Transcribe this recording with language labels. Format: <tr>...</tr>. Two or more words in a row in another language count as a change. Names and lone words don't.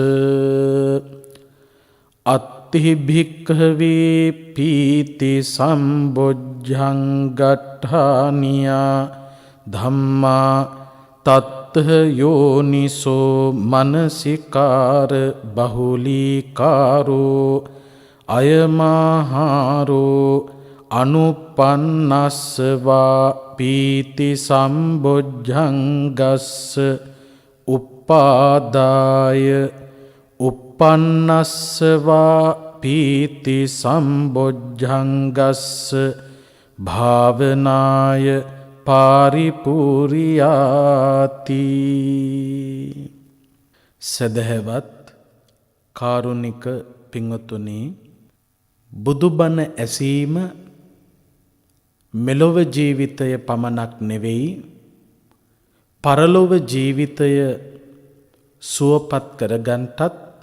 <pi>අත්ථි භික්ඛවේ පීති සම්බොජ්ජංගට්ඨානියා ධම්මා තත්ථ යෝනිසෝ මනසිකාර බහුලීකාරෝ අයමහාරෝ අනුපන්නස්සවා පීති සම්බොජ්ජංගස්ස උප්පාදාය uppannasva pīti sambojjhangassa භාවනාය පාරිපූර්යාති.</pi> <si>සදහවත් කාරුණික පින්වතුනි, බුදුබණ ඇසීම මෙලොව ජීවිතය පමණක් නෙවෙයි, පරලොව ජීවිතය සුවපත් කරගන්ටත්</si>